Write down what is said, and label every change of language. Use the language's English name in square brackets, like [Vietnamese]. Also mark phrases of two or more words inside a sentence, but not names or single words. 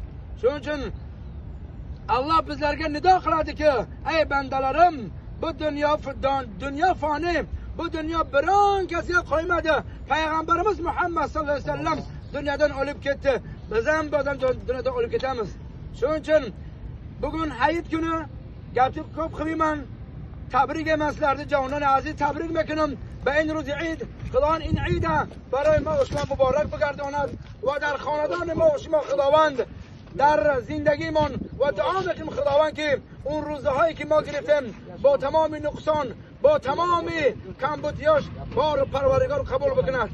[Uzbek] Shuning uchun Alloh bizlarga nido qiladiki, "Ey bandalarim, bu dunyo fani, bu dunyo biron kasiga qo'ymadi. Payg'ambarimiz Muhammad [Arabic] صلى الله عليه وسلم [Uzbek] dunyodan o'lib ketdi. Biz ham dunyodan o'lib ketamiz." Shuning uchun bugun hayit kuni gapni ko'p qilmayman. Tabrik eman sizlarni [Persian] جانان عزیز، تبریک میکنم. به این روز عید خداوند این عید برای ما و شما مبارک بگرداند و در خاندان ما و شما خداوند در زندگیمون و دعا میکنیم خداوند که اون روزهایی که ما گرفتیم با تمام نقصان، با تمام کمبودیاش بار پروردگار قبول بکند.